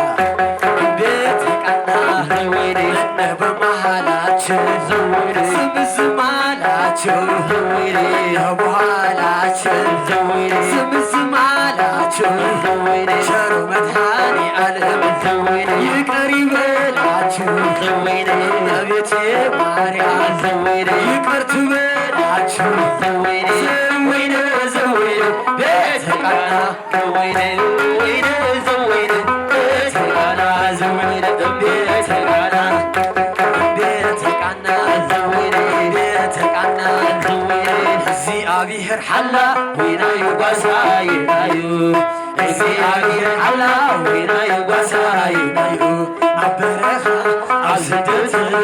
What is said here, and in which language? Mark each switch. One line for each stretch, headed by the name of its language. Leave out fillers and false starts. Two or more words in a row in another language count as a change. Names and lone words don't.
Amharic: ዘወይነ እነ በመሃላችን ዘወይነ ስም አላቸው ዘወይነ በኋላችን ዘወይነ ስም አላቸው ዘወይነ ቸሩ መድኃኔዓለም ዘወይነ ይቅር ይበላችሁ ዘወይነ እመቤቴ ማርያም ዘወይነ ይቅር ትበላችሁ ዘወይነ
Tigrinya: ቤተ ቃና ዘወይነ ቤተ ቃና ዘወይነ ቤተ ቃና ቤተ ቃና ዘወይነ ቤተ ቃና ዘወይነ እግዚአብሔር ሓላ ወይናዩ ጓሳይናዩ እግዚአብሔር ሓላ ወይናዩ ጓሳይናዩ ኣብ በረኻ ኣብ ስደት